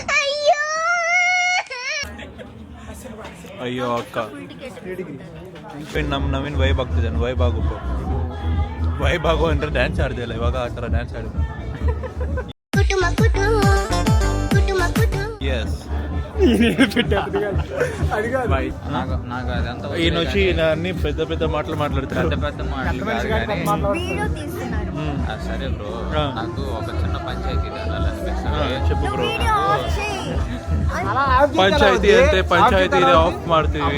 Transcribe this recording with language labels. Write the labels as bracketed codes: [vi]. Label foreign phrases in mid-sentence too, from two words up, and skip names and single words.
[kn] ಅಯ್ಯೋ ಅಕ್ಕ, ನಮ್ಮ ನವೀನ್ ವೈಬ್ ಆಗ್ತಿದ್ದಾನೆ. ವೈಬ್ ಆಗೋ ಅಂದ್ರೆ ಡ್ಯಾನ್ಸ್ ಆಡ್ದಿಲ್ಲ ಇವಾಗ, ಆ ಥರ ಡ್ಯಾನ್ಸ್ ಆಡಿದ. [te] ಎಸ್ ఈయన వచ్చి అన్ని పెద్ద మాటలు మాట్లాడతారు. సరే బ్రో, నాకు ఒక చిన్న పంచాయతీ చెప్పు బ్రో. పంచాయతీ అంటే పంచాయతీ ఆఫ్ ಮಾಡ್ತೀವಿ.